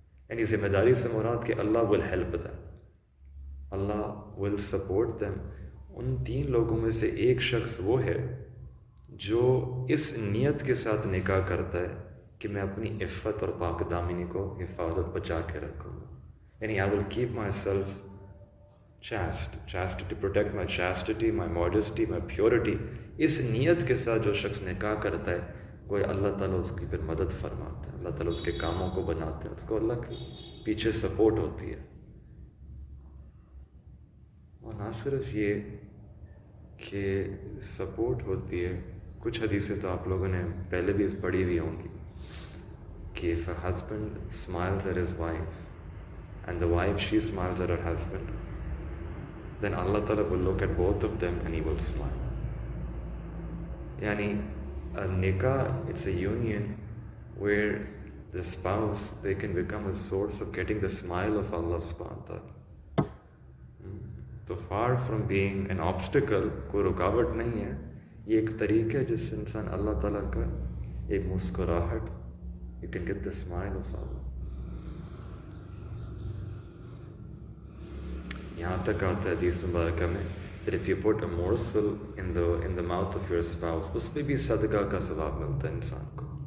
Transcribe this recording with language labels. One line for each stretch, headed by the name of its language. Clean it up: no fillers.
Urdu: یعنی ذمہ داری سے مراد کہ اللہ
English: will help them،
Urdu: Allah
English: will support them.
Urdu: ان 3 لوگوں میں سے ایک شخص وہ ہے جو اس نیت کے ساتھ نکاح کرتا ہے کہ میں اپنی عفت اور پاک دامنی کو حفاظت بچا کے رکھوں گا.
English: یعنی I will keep myself chaste to protect my chastity, my modesty, my purity.
Urdu: اس نیت کے ساتھ جو شخص نکاح کرتا ہے وہ اللہ تعالیٰ اس کی پھر مدد فرماتا ہے، اللہ تعالیٰ اس کے کاموں کو بناتا ہے، اس کو اللہ کے پیچھے سپورٹ ہوتی ہے. اور نہ صرف یہ کہ سپورٹ ہوتی ہے، کچھ حدیثیں تو آپ لوگوں نے پہلے بھی پڑھی ہوئی ہوں گی کہ
English: if a husband smiles at his wife and the wife she smiles at her husband, then Allah Ta'ala will look at both of them and He will smile. Yani a nikah, it's a union where the spouse, they can become a source of getting the smile of Allah subhanahu wa ta'ala. So far from being an obstacle,
Urdu: کوئی رکاوٹ نہیں ہے، یہ ایک طریقہ ہے جس سے انسان اللہ تعالیٰ کا ایک مسکراہٹ،
English: you can get the smile of Allah.
Urdu: یہاں تک آتا ہے حدیث مبارکہ میں
English: that if you put a morsel in the mouth of your spouse،
Urdu: اس پہ بھی صدقہ کا ثواب ملتا ہے انسان کو.